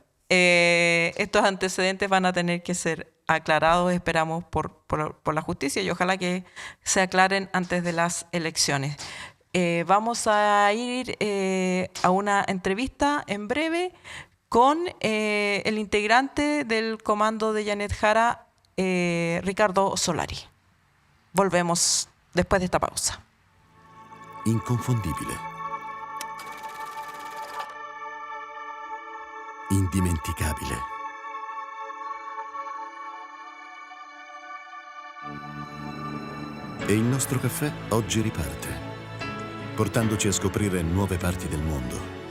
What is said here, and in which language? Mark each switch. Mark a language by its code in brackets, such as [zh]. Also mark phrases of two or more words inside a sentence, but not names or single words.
[es] Estos antecedentes van a tener que ser aclarados, esperamos, por la justicia y ojalá que se aclaren antes de las elecciones. Vamos a ir a una entrevista en breve con el integrante del comando de Janet Jara, Ricardo Solari. Volvemos después de esta pausa. [it] Inconfondibile. Indimenticabile. E il nostro caffè oggi riparte, portandoci a scoprire nuove parti del mondo.